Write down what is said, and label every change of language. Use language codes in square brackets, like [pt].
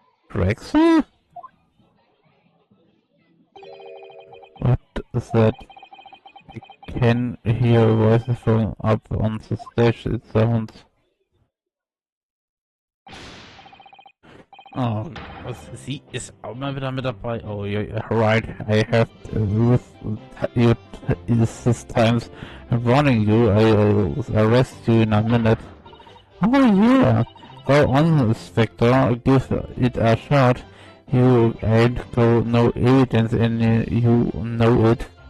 [de] Gerichtssaal? [en] What is that? I can hear voices from up on the stage. It sounds... [de] Oh, sie ist auch mal wieder mit dabei. [en] Oh, you're right. I have with you this times. I'm warning you. I will arrest you in a minute. Oh yeah. Go on, Inspector. Give it a shot. You ain't got no evidence and you know it.